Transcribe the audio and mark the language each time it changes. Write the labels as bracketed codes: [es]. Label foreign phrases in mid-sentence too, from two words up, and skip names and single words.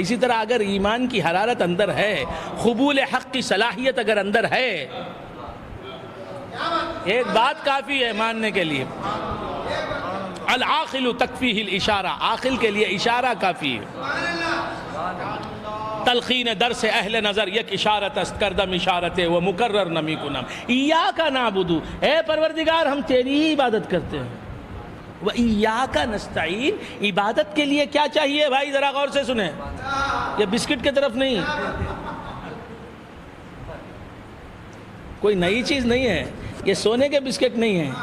[ur] اسی طرح اگر ایمان کی حرارت اندر ہے، قبول حق کی صلاحیت اگر اندر ہے، ایک بات کافی ہے ماننے کے لیے. [ar] العاقل تکفیہ الاشارہ. [ur] عاقل کے لیے اشارہ کافی ہے. [fa] تلقین درس اہل نظر یک اشارت است کردم اشارت و مکرر نمی کنم. [ar] ایاک نعبد، [ur] اے پروردگار ہم تیری ہی عبادت کرتے ہیں. [ar] و ایاک نستعین. [ur] عبادت کے لیے کیا چاہیے بھائی؟ ذرا غور سے سنیں. یہ بسکٹ کی طرف نہیں، کوئی نئی چیز نہیں ہے، یہ سونے کے بسکٹ نہیں ہے.